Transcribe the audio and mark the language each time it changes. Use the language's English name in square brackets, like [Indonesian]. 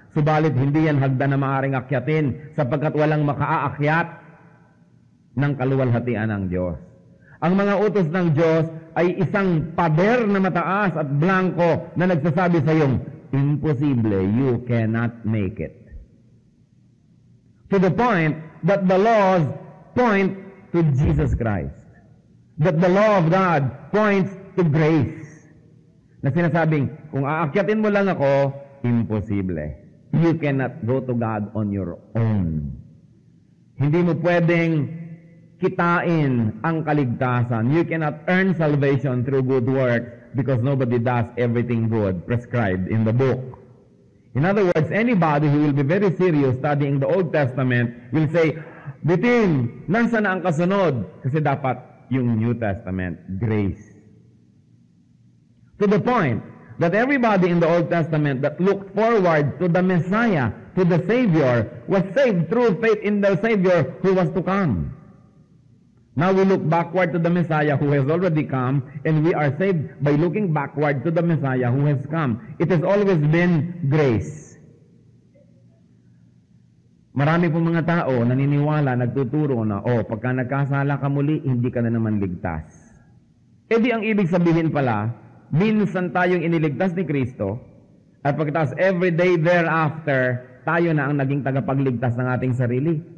[Filipino] Subalit hindi yan hagdan na maaaring akyatin sapagkat walang makaaakyat ng kaluwalhatian ng Diyos. Ang mga utos ng Diyos ay isang pader na mataas at blanco na nagsasabi sa iyong, imposible, [English] you cannot make it. To the point that the laws point to Jesus Christ. That the law of God points to grace. [Filipino] Na sinasabing, kung aakyatin mo lang ako, imposible. [English] You cannot go to God on your own. [Filipino] Hindi mo pwedeng kitain ang kaligtasan. [English] You cannot earn salvation through good works because nobody does everything good prescribed in the book. In other words, anybody who will be very serious studying the Old Testament will say, [Filipino] Bitin, nasa na ang kasunod? Kasi dapat yung New Testament, grace. [English] To the point that everybody in the Old Testament that looked forward to the Messiah, to the Savior, was saved through faith in the Savior who was to come. Now we look backward to the Messiah who has already come, and we are saved by looking backward to the Messiah who has come. It has always been grace. [Filipino] Marami pong mga tao naniniwala, nagtuturo na, pagka nagkasala ka muli, hindi ka na naman ligtas. Di ang ibig sabihin pala, minsan tayong iniligtas ni Kristo, at pagkatapos [English] every day thereafter, [Filipino] tayo na ang naging tagapagligtas ng ating sarili.